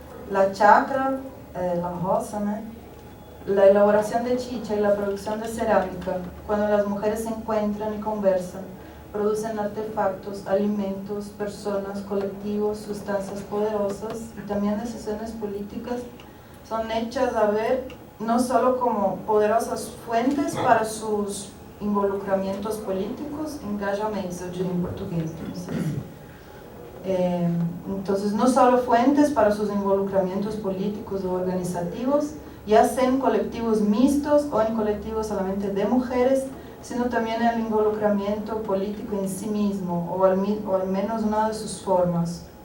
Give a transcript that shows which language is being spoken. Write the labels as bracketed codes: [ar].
[es] La chacra, la rosa, ¿no? La elaboración de chicha y la producción de cerámica, cuando las mujeres se encuentran y conversan, producen artefactos, alimentos, personas, colectivos, sustancias poderosas y también decisiones políticas, son hechas a ver no solo como poderosas fuentes para sus involucramientos políticos, [pt] engajamentos, eu diria em português, não sei se. [es] Entonces, no solo fuentes para sus involucramientos políticos o organizativos, ya sea en colectivos mixtos o en colectivos solamente de mujeres, sino también el involucramiento político en sí mismo, o al menos una de sus formas.